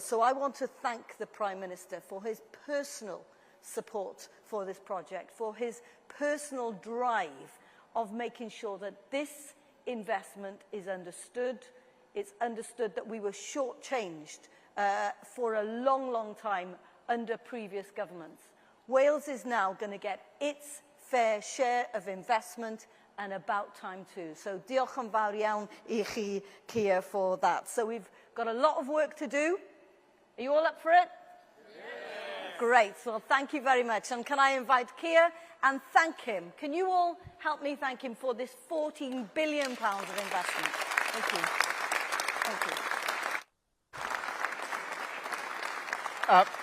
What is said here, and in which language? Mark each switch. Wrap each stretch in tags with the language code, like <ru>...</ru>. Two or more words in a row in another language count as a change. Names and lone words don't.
<en>So I want to thank the Prime Minister for his personal support for this project, for his personal drive of making sure that this investment is understood. It's understood that we were shortchanged for a long, long time under previous governments. Wales is now going to get its fair share of investment, and about time too.</en> <cy>So diolch yn fawr iawn I chi, Keir,</cy> <en>for that. So we've got a lot of work to do. Are you all up for it? Great. Well, thank you very much. And can I invite Keir and thank him? Can you all help me thank him for this £14 billion of investment? Thank you. Thank you.</en>